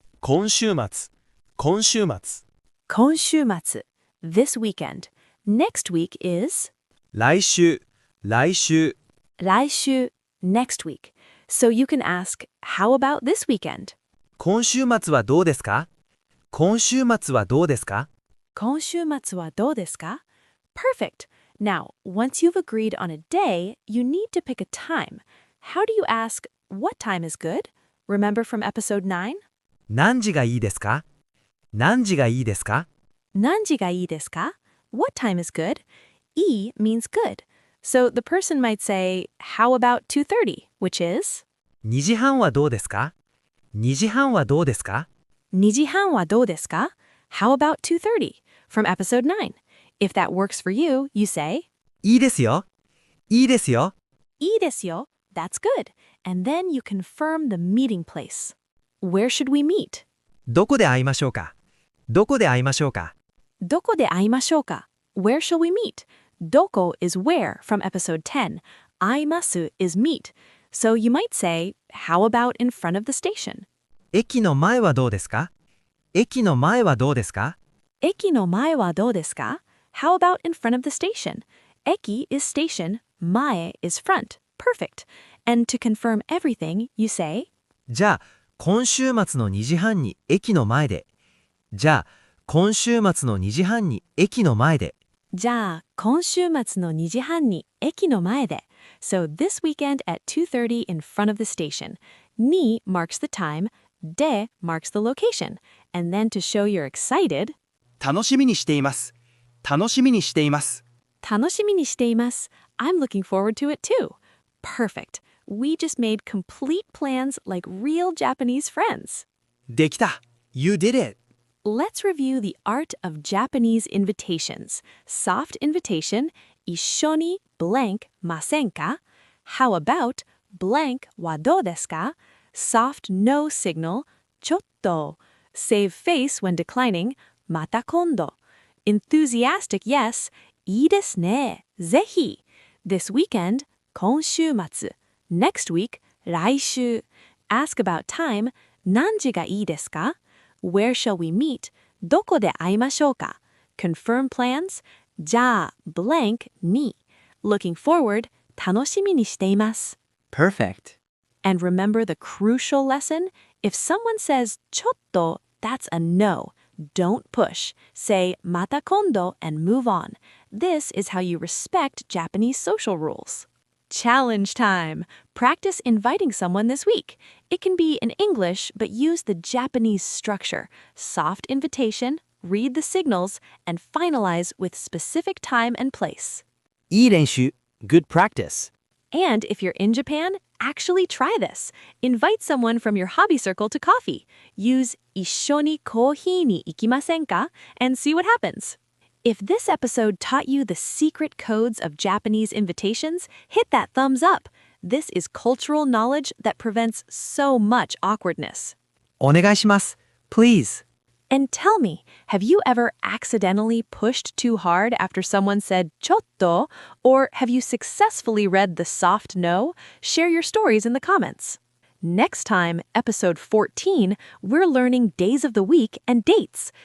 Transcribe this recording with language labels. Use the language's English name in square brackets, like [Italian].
[Japanese] 今週末。今週末。今週末. [English] This weekend. Next week is [Japanese] 来週。来週。来週. [English] Next week. So you can ask, how about this weekend? [Japanese] 今週末はどうですか?今週末はどうですか? 今週末はどうですか? [English] Perfect. Now, once you've agreed on a day, you need to pick a time. How do you ask, what time is good? Remember from episode 9? [Japanese] 何時がいいですか何時がいいですか何時がいいですか? [English] What time is good? E means good. So the person might say, how about 2:30, which is? [Japanese] 2時半はどうですか2時半はどうですか 2時半はどうですか? [English] How about 2:30? From episode 9. If that works for you, you say, [Japanese] いいですよいいですよいいですよ. [English] That's good. And then you confirm the meeting place. Where should we meet? [Japanese] どこで会いましょうかどこで会いましょうかどこで会いましょうか? [English] Where shall we meet? Doko is where from episode 10. Aimasu is meet. So you might say, how about in front of the station? [Japanese] 駅の前はどうですか駅の前はどうですか駅の前はどうですか? [English] How about in front of the station? Eki is station, mae is front. Perfect. And to confirm everything, you say, [Japanese] じゃあ、今週末の2時半に駅の前で。じゃあ、今週末の2時半に駅の前で。じゃあ、今週末の2時半に駅の前で. [English] So this weekend at 2:30 in front of the station. Ni marks the time, de marks the location. And then to show you're excited, [Japanese] 楽しみにしています。楽しみにしています。楽しみにしています. [English] I'm looking forward to it too. Perfect. We just made complete plans like real Japanese friends. [Japanese] できた。 [English] You did it. Let's review the art of Japanese invitations. Soft invitation, [Japanese] 一緒に [English] blank [Japanese] ませんか? [English] How about blank [Japanese] はどうですか? [English] Soft no signal, [Japanese] ちょっと. [English] Save face when declining, [Japanese] また今度. [English] Enthusiastic yes, [Japanese] いいですね、ぜひ. [English] This weekend, [Japanese] 今週末. [English] Next week, [Japanese] 来週. [English] Ask about time, [Japanese] 何時がいいですか? [English] Where shall we meet? [Japanese] どこで会いましょうか? [English] Confirm plans? [Japanese] じゃあ [English] blank に.Looking forward? [Japanese] 楽しみにしています. [English] Perfect. And remember the crucial lesson? If someone says [Japanese] ちょっと, [English] that's a no. Don't push. Say [Japanese] また今度 [English] and move on. This is how you respect Japanese social rules. Challenge time. Practice inviting someone this week. It can be in English, but use the Japanese structure. Soft invitation, read the signals, and finalize with specific time and place. [Japanese] いい練習 [English] Good practice And if you're in Japan, actually try this. Invite someone from your hobby circle to coffee. Use [Japanese] 一緒にコーヒーに行きませんか? [English] And see what happens. If this episode taught you the secret codes of Japanese invitations, hit that thumbs up. This is cultural knowledge that prevents so much awkwardness. [Japanese] お願いします [English] Please And tell me, have you ever accidentally pushed too hard after someone said chotto? Or have you successfully read the soft no? Share your stories in the comments. Next time, episode 14, we're learning days of the week and dates.